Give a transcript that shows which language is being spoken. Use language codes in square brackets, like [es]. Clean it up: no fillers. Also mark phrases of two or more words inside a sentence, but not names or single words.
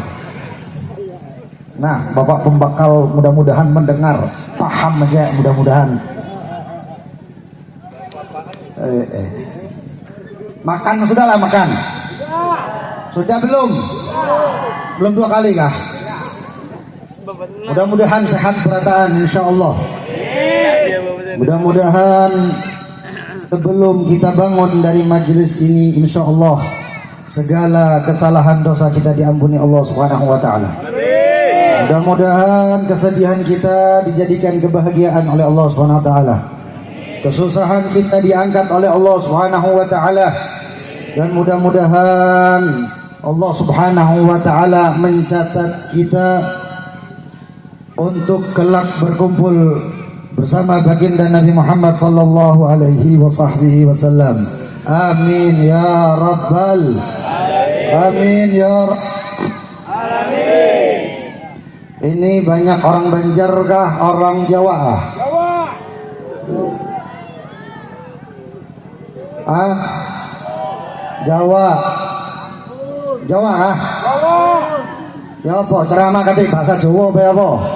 [id] Nah, Bapak pembakal mudah-mudahan mendengar, paham aja mudah-mudahan. Makan sudahlah makan. Sudah belum? Belum 2 kali kah? Mudah-mudahan sehat berataan [ar] إن شاء الله. [id] Mudah-mudahan sebelum kita bangun dari majelis ini [ar] إن شاء الله [id] segala kesalahan dosa kita diampuni Allah [ar] سبحانه وتعالى. [id] Mudah-mudahan kesedihan kita dijadikan kebahagiaan oleh Allah [ar] سبحانه وتعالى. [id] Kesusahan kita diangkat oleh Allah [ar] سبحانه وتعالى. [id] Dan mudah-mudahan Allah [ar] سبحانه وتعالى [id] mencatat kita untuk kelak berkumpul bersama baginda Nabi Muhammad [ar] صلى الله عليه وسلم. آمين يا ربّ آمين يا عالمين. [id] Ini banyak orang Banjar kah, orang Jawa? Jawa. Jawa kah? Ya apa ceramah kate bahasa Jawa apa apa?